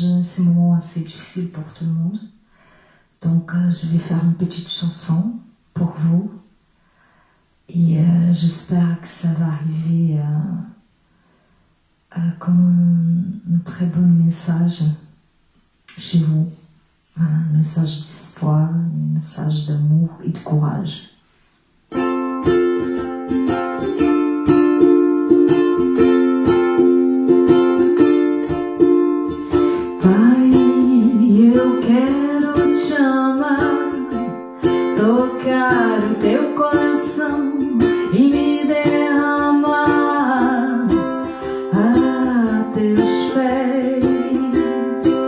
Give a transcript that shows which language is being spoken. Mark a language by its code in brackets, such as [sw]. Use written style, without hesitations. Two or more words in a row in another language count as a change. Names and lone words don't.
[fr] C'est un moment assez difficile pour tout le monde. Donc, je vais faire une petite chanson pour vous et j'espère que ça va arriver comme un très bon message chez vous, un message d'espoir, un message d'amour et de courage. [pt] Pai, eu quero te amar, tocar o teu coração e me derramar a teus pés.